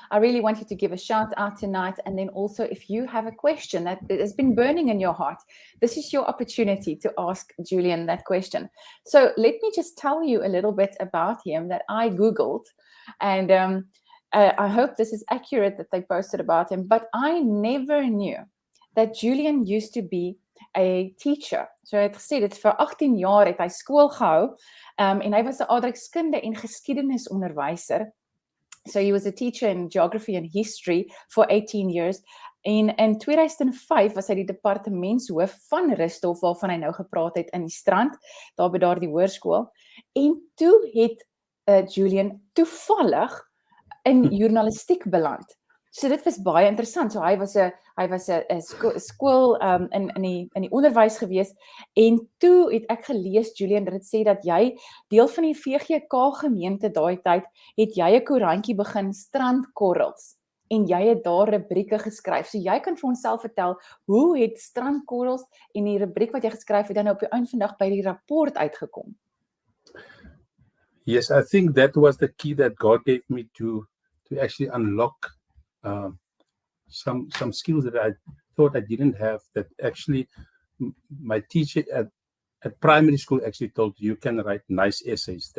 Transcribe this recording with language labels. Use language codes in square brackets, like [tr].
[en] I really want you to give a shout out tonight. And then also if you have a question that has been burning in your heart, this is your opportunity to ask Julian that question. So let me just tell you a little bit about him that I Googled. And I hope this is accurate that they posted about him. But I never knew that Julian used to be a teacher. [af] So hy het gesê dit vir 18 jaar het hy skool gehou en hy was 'n aardrykskunde en geskiedenisonderwyser. [en] So he was a teacher in geography and history for 18 years. [af] En in 2005 was hy die departementshoof van Ristov waarvan hy nou gepraat het in die Strand, daar by daardie hoërskool. En toe het Julian toevallig in journalistiek beland. So dit was baie interessant. So hy was 'n skool in die onderwys gewees en toe het ek gelees, Julian, dat dit sê dat jy deel van die VGK gemeente daai tyd het jy 'n koerantjie begin, Strandkorrels, en jy het daar rubrieke geskryf. So jy kan vir ons self vertel, hoe het Strandkorrels en die rubriek wat jy geskryf het dan op die einde van die dag by die rapport uitgekom? [en] Yes, I think that was the key that God gave me to actually unlock some skills that I thought I didn't have, that actually my teacher at primary school actually told you can write nice essays.